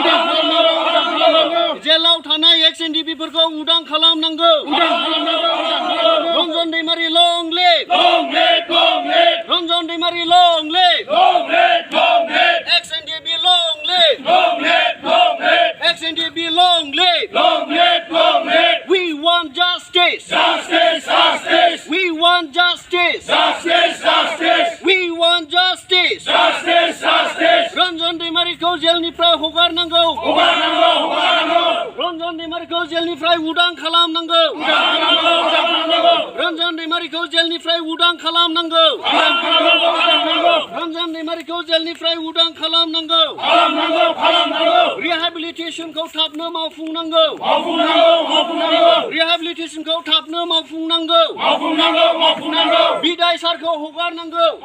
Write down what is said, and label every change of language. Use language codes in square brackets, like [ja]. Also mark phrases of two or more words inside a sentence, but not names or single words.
[brx] जेलाव थानाय एक्स एनडिपिफोरखौ उदां खालामनांगौ रन्जन दैमारि [en] long live [brx] रन्जन दैमारि [en] long live [brx] एक्स एनडिपि [en] long live [brx] एक्स एनडिपि [en] long live we want justice we want justice [brx] we want justice रन्जन दैमारिखौ जेलनिफ्राय हगारनांगौ रन्जन दैमारिखौ जेलनिफ्राय उदां खालामनांगौ रन्जन दैमारिखौ जेलनिफ्राय उदां खालामनांगौ रन्जन दैमारिखौ जेलनिफ्राय उदां खालामनांगौ रिहेबिलिटेशनखौ थाबनो मावफुंनांगौ रिहेबिलिटेशनखौ थाबनो मावफुंनांगौ बिदाय सारखौ हगारनांगौ